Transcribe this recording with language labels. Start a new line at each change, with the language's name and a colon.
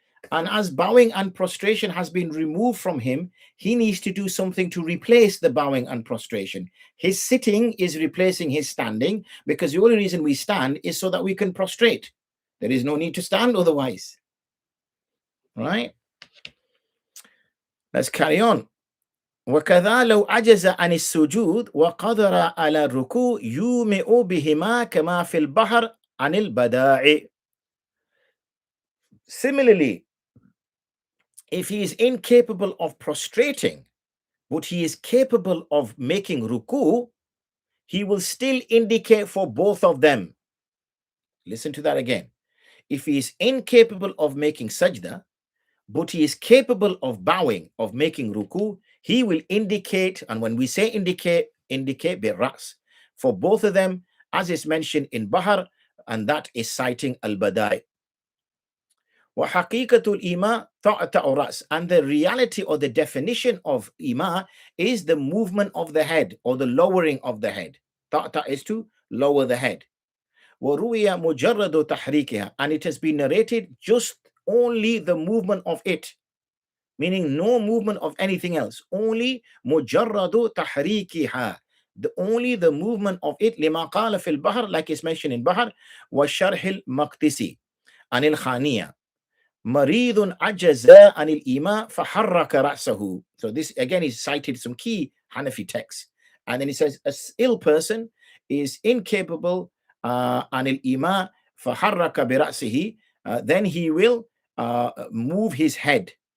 English: And as bowing and prostration has been removed from him, he needs to do something to replace the bowing and prostration. His sitting is replacing his standing, because the only reason we stand is so that we can prostrate. There is no need to stand otherwise. Right? Let's carry on.
Arabic: وكذا لو عجز عن السجود وقدر على الركوع يومئ بهما كما في البحر عن البداع.
English: Similarly, if he is incapable of prostrating, but he is capable of making ruku, he will still indicate for both of them. Listen to that again. If he is incapable of making sajda, but he is capable of bowing, of making ruku, he will indicate, and when we say indicate biras, for both of them, as is mentioned in Bahar, and that is citing al-Badai.
Arabic: وَحَقِيقَةُ الْإِمَا تَعْتَعُ رَأْسٍ.
English: And the reality or the definition of ima is the movement of the head, or the lowering of the head. Ta'ta is to lower the head.
Arabic: وَرُوِيَ مُجَرَّدُ تَحْرِيكِهَا.
English: And it has been narrated just only the movement of it, meaning no movement of anything else, only mujarradu tahrikiha, only the movement of it,
Arabic: لما قال في البحر,
English: like it's mentioned in Bahr,
Arabic: والشرح المقدسي عن الخانية مريض عجز عن الإيماء فحرك رأسه.
English: So this again is cited some key Hanafi texts, and then he says an ill person is incapable
Arabic: عن الإيماء فحرك برأسه,
English: then he will move his head.